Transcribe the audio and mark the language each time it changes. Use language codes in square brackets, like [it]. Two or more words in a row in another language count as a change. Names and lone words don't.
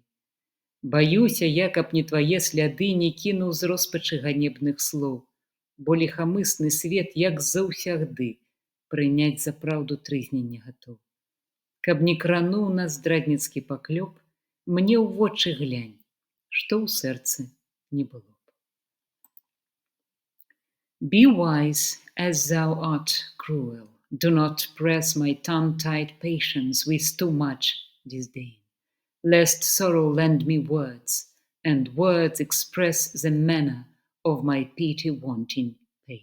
[be] Баюся я, каб не твае сляды не кінуў з роспачы ганебных слоў, бо ліхамысны свет, як заўсягды, прыняць за праўду трызні не гатоў. Каб не крануў нас здрадніцкі паклёп, мне ў вочы глянь, што ў сэрцы не было б. [en] Be wise as thou art cruel. Do not press my tongue-tied patience with too much disdain, lest sorrow lend me words, and words express the manner of my pity-wanting pain.